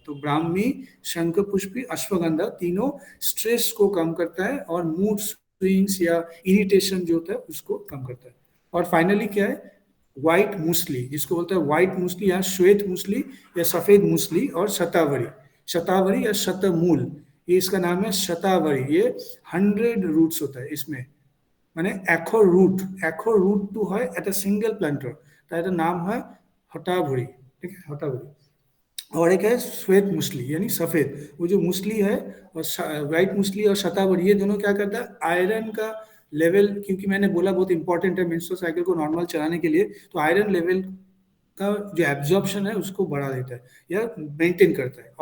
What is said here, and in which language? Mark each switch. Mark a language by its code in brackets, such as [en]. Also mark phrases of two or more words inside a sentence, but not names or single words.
[hi] तो ब्राह्मी, शंख पुष्पी, अश्वगंधा तीनों स्ट्रेस को कम करता है, और [en] mood swings [hi] या इरिटेशन जो होता है उसको कम करता है। और फाइनली क्या है, व्हाइट मूसली, जिसको बोलते हैं व्हाइट मूसली या श्वेत मूसली या सफेद मूसली, और शतावरी, शतावरी या शतमूल, ये इसका नाम है शतावरी। ये 100 रूट्स होता है इसमें, [as] মানে এশ ৰুটটো হয় এটা [en] single plant, [as] তাৰ এটা নাম হয় হতাভৰি, [hi] ठीक है, हटावरी। और एक है श्वेत मूसली यानी सफेद, वो जो मूसली है, और व्हाइट मूसली और शतावरी, ये दोनों क्या करता है, आयरन का लेवल, क्योंकि मैंने बोला बहुत इंपॉर्टेंट है [en] menstrual cycle [hi] को नॉर्मल चलाने के लिए, तो [en] iron level [hi] का जो एब्जॉर्प्शन है उसको बढ़ा देता है या मेंटेन करता है।